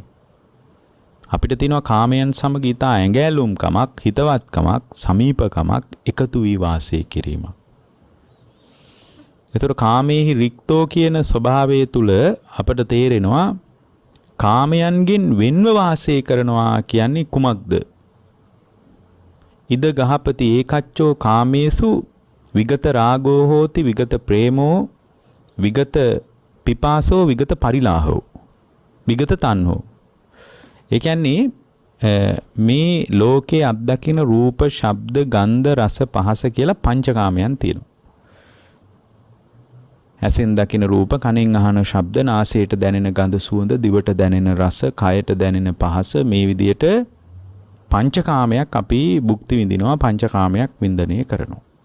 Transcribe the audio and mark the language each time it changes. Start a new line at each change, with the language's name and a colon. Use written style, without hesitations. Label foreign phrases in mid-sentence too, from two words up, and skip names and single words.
Sinhala: අපිට තියෙනවා කාමයන් සමග ඊට ඇඟැලුම්කමක්, හිතවත්කමක්, සමීපකමක්, එකතු වී වාසය කිරීමක්.
Pali: ඒතර කාමේහි රික්තෝ
Sinhala: කියන ස්වභාවය තුල අපට තේරෙනවා කාමයන්ගෙන් වෙන්ව වාසය කරනවා කියන්නේ කුමක්ද?
Pali: ඉද ගහපති ඒකච්චෝ කාමේසු විගත රාගෝ හෝති විගත ප්‍රේමෝ විගත පිපාසෝ විගත පරිලාහෝ විගත තණ්හෝ.
Sinhala: ඒ කියන්නේ මේ ලෝකේ අත්දකින රූප, ශබ්ද, ගන්ධ, රස, පහස කියලා පංචකාමයන් තියෙනවා. ඇසෙන් දකින රූප, කනෙන් අහන ශබ්ද, නාසයට දැනෙන ගඳ සුවඳ, දිවට දැනෙන රස, කයට දැනෙන පහස, මේ විදියට පංචකාමයක් අපි භුක්ති විඳිනවා, පංචකාමයක් වින්දනය කරනවා.